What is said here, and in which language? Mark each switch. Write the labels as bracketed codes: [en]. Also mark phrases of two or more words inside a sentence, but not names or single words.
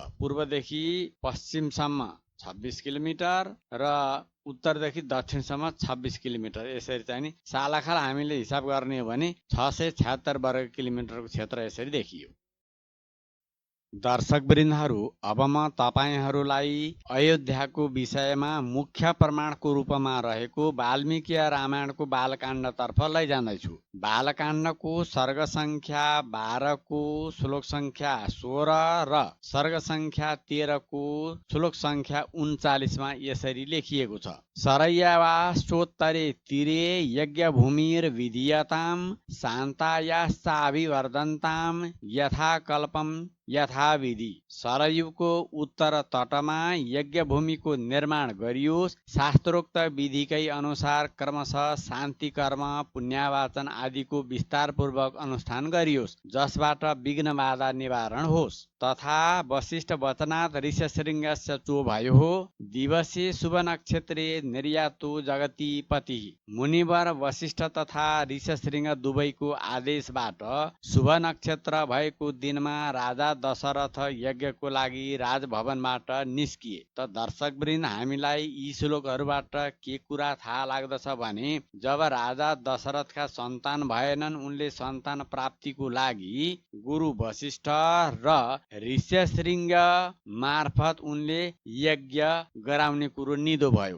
[ne] पूर्वदेखि पश्चिमसम्म 26 किलोमिटर र उत्तरदेखि दक्षिणसम्म 26 किलोमिटर। यसरी चाहिँ नि सालाखाल हामीले हिसाब गर्ने हो भने 676 वर्ग किलोमिटरको क्षेत्र यसरी देखियो। दर्शकवृन्दहरू, अब म तपाईहरूलाई अयोध्याको विषयमा मुख्य प्रमाणको रूपमा रहेको वाल्मीकि रामायणको बालकाण्डतर्फ लैजाँदैछु। बालकाण्डको सर्ग संख्या 12 को श्लोक संख्या 16 र सर्ग संख्या 13 को श्लोक संख्या 39 मा यसरी लेखिएको छ। [sa] सरय्यावाश्चोत्तरे तीरे यज्ञभूमिर विधीयताम शान्तायाश्चाभिवर्धन्ताम यथा कल्पम यथाविधि। [ne] सरयुको उत्तर तटमा यज्ञभूमिको निर्माण गरियोस्। शास्त्रोक्त विधिकै अनुसार क्रमशः शान्ति कर्म, पुण्यवाचन आदिको विस्तारपूर्वक अनुष्ठान गरियोस्, जसबाट विघ्न बाधा निवारण होस्। [sa] तथा वशिष्ठ वचनात् ऋष्यशृङ्गस्य चोभयो दिवसे शुभ नक्षत्रे निर्यातो जगती पति। [ne] मुनिवर वशिष्ठ तथा ऋष्यशृङ्ग दुवैको आदेशबाट शुभ नक्षत्र भएको दिनमा राजा दशरथ यज्ञको लागि राजभवनबाट निस्किए। त दर्शकवृन्द, हामीलाई यी श्लोकहरूबाट के कुरा थाहा लाग्दछ भने जब राजा दशरथका सन्तान भएनन्, उनले सन्तान प्राप्तिको लागि गुरु वशिष्ठ र ऋष्यशृङ्ग मार्फत उनले यज्ञ गराउने कुरो निदो भयो।